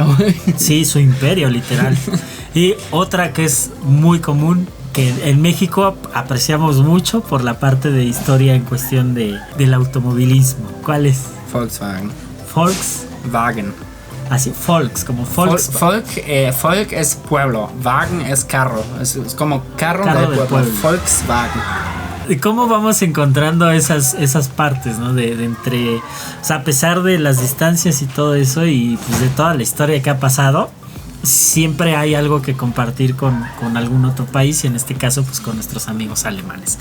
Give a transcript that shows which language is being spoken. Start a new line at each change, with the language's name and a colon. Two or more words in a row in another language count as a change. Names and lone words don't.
Spanish: Sí, su imperio, literal. Y otra que es muy común, que en México apreciamos mucho por la parte de historia en cuestión del automovilismo. ¿Cuál es? Volkswagen. Volkswagen. Así, Volks, como Volks. Volk es pueblo, Wagen es carro, es como carro del pueblo. Volkswagen. ¿Y cómo vamos encontrando esas partes, ¿no? De entre, o sea, a pesar de las distancias y todo eso y pues de toda la historia que ha pasado, siempre hay algo que compartir con algún otro país y en este caso pues con nuestros amigos alemanes.